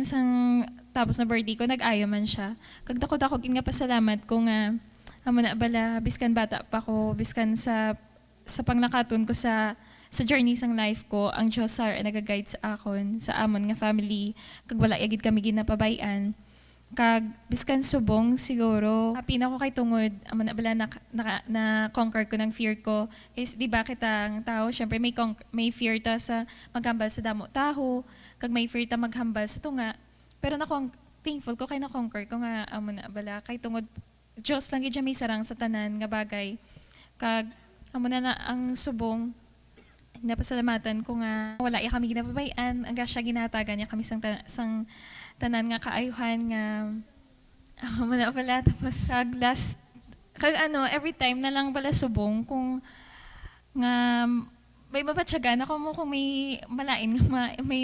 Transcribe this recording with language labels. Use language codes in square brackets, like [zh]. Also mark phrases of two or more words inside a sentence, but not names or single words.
[hil] sang tapos na birthday ko nag-ayo man siya kag dako nga pasalamat ko nga amo na bala biskan bata pa ko biskan sa pangnakaton ko sa journey sang life ko ang Diyos nagaguide sa akon sa amon nga family kag wala yagid kami ginapabayan kag biskan subong siguro happy na ko kay tungod amo na bala na conquer ko ng fear ko [tl] kasi di ba [hil] kitang tao syempre may fear ta sa maghambal sa damo taho kag may fear ta maghambal sa tunga pero thankful ko kay na conquer ko nga amo na bala kay tungod Diyos lang gid may sarang sa tanan nga bagay. Kag amo na ang subong napasalamatan ko nga wala ya kami ginapabayan ang grasya ginatagan niya kami sang tanan nga kaayuhan nga wala pala tapos kag [en] last every time [hil] na lang pala subong kung nga may mabatyagan ako mo kung may malain nga may